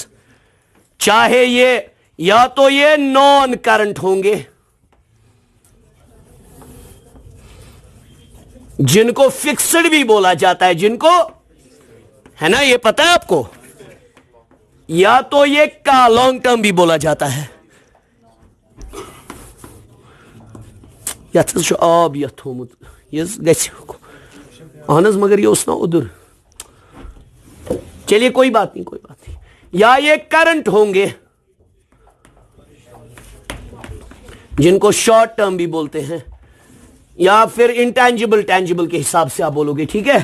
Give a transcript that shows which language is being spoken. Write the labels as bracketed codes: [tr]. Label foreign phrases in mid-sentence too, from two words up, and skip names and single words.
[hi] चाहे ये, या तो ये [en] non current [hi] होंगे, जिनको फिक्स्ड भी बोला जाता है, जिनको, है ना, ये पता है आपको. या तो ये का [en] long term [hi] भी बोला जाता है, [ks] यथ आब यथ थोमुत ये गहन मगर ये ना उधर। [hi] चलिए कोई बात नहीं, कोई बात नहीं। या ये करंट होंगे जिनको [en] short term [hi] भी बोलते हैं, या फिर [en] intangible tangible [hi] के हिसाब से आप बोलोगे, ठीक है।